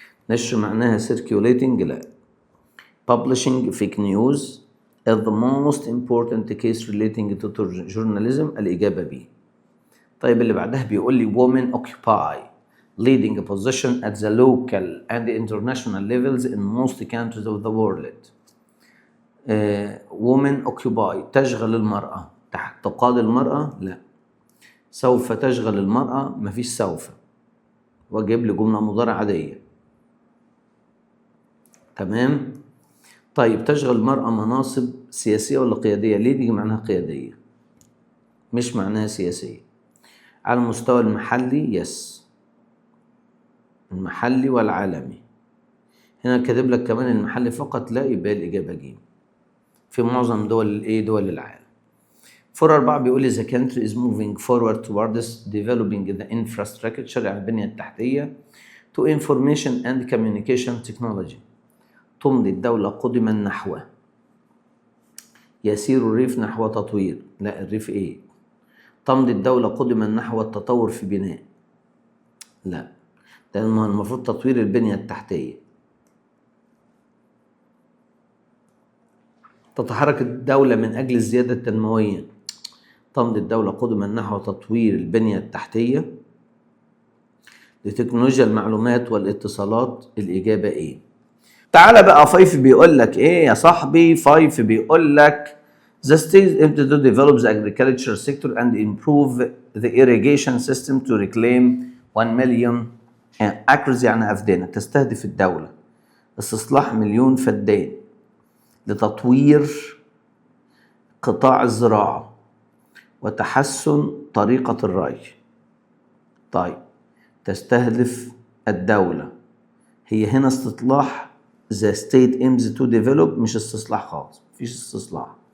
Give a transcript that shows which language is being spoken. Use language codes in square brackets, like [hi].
[ar] نشر معناها [en] circulating، [ar] لا. [en] publishing fake news is the most important case relating to journalism، [ar] الإجابة B. طيب اللي بعدها بيقول لي [en] women occupy leading a position at the local and international levels in most countries of the world. women occupy [ar] تشغل المرأة، تقاد المرأة، لا. سوف تشغل المرأة، مفيش سوف، واجيب لي جملة مضارع عادية. تمام. طيب تشغل المرأة مناصب سياسية ولا قيادية؟ ليه دي معناها قيادية مش معناها سياسية. على المستوى المحلي يس، المحلي والعالمي. هنا كاتب لك كمان المحلي فقط، لا، يبقى الإجابة ج في معظم دول العالم. فور 4 بيقول لي [en] the country is moving forward towards developing the infrastructure، [ar] يعني البنية التحتية [en] to information and communication technology. [ar] تمضي الدولة قدما نحو، يسير الريف نحو تطوير، لا الريف ايه. تمضي الدولة قدما نحو التطور في بناء، لا، ده المفروض تطوير البنية التحتية. تتحرك الدولة من أجل الزيادة التنموية، تمضي الدولة قدما نحو تطوير البنية التحتية لتكنولوجيا المعلومات والاتصالات، الإجابة ايه. تعالى بقى 5 بيقول لك ايه يا صاحبي. [en] 5 بيقول لك the state aims to develop the agriculture sector and improve the irrigation system to reclaim 1 million acres، [ar] يعني أفدنة. تستهدف الدولة استصلاح 1,000,000 فدان لتطوير قطاع الزراعة وتحسن طريقة الري. طيب تستهدف الدولة، هي هنا استصلاح [en] the state aims to develop، [ar] مش استصلاح خالص، مفيش استصلاح.